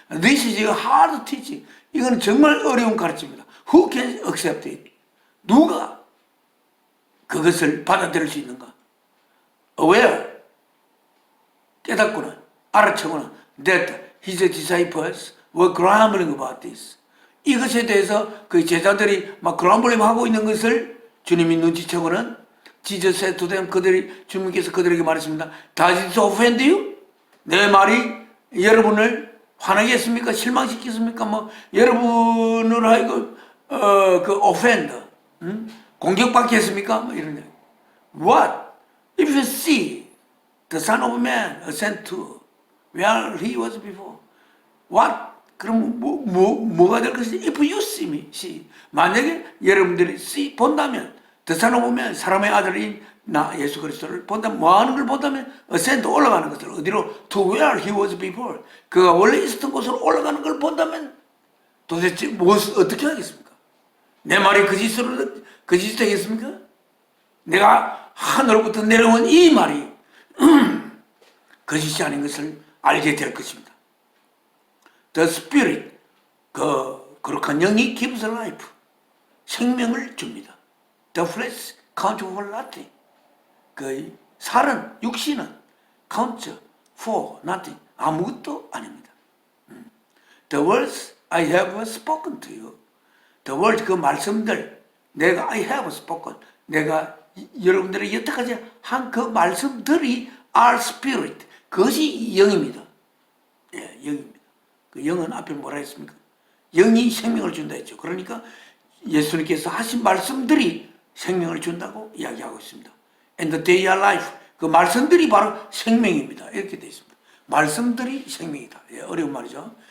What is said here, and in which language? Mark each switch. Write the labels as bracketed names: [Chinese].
[English] This is a hard teaching, [Korean] 이건 정말 어려운 가르침입니다. [English] Who can accept it? [Korean] 누가 그것을 받아들일 수 있는가? [English] Aware, [Korean] 깨닫고는 알아채고는 [English] that his disciples were grumbling about this, [Korean] 이것에 대해서 그 제자들이 막 grumbling 하고 있는 것을 주님이 눈치채고는 [English] Jesus said to them, [Korean] 주님께서 그들에게 말했습니다. [English] Does it offend you? [Korean] 내 말이 여러분을 화나게 했습니까? 실망시켰습니까? 여러분을 하여금 offend, 공격받게 했습니까? 이런 얘기. [English] What? If you see the Son of Man ascend to where he was before, what? [Korean] 그럼 뭐가 될 것이지? [English] If you see me, [Korean] 만약에 여러분들이 [English] see, [Korean] 본다면, [English] the Son of Man, [Korean] 사람의 아들인 나 예수 그리스도를 본다면, 뭐 하는 걸 본다면, [English] ascend, [Korean] 올라가는 것을 어디로? [English] To where he was before, [Korean] 그가 원래 있었던 곳으로 올라가는 걸 본다면 도대체 어떻게 하겠습니까? 내 말이 거짓이 되겠습니까? 내가 하늘로부터 내려온 이 말이 거짓이 아닌 것을 알게 될 것입니다. [English] The Spirit, [Korean] 거룩한 영이 [English] gives life, [Korean] 생명을 줍니다. [English] The flesh counts for nothing, [Korean] 그 살은, 육신은 [English] counts for nothing, [Korean] 아무것도 아닙니다. [English] The words I have spoken to you, the words, [Korean] 그 말씀들, 내가 [English] I have spoken, [Korean] 내가 여러분들의 여태까지 한 그 말씀들이 [English] are spirit, [Korean] 그것이 영입니다. 영입니다. 그 영은 앞에 뭐라 했습니까? 영이 생명을 준다 했죠. 그러니까 예수님께서 하신 말씀들이 생명을 준다고 이야기하고 있습니다. [English] And they are life, [Korean] 그 말씀들이 바로 생명입니다. 이렇게 되어 있습니다. 말씀들이 생명이다. 어려운 말이죠.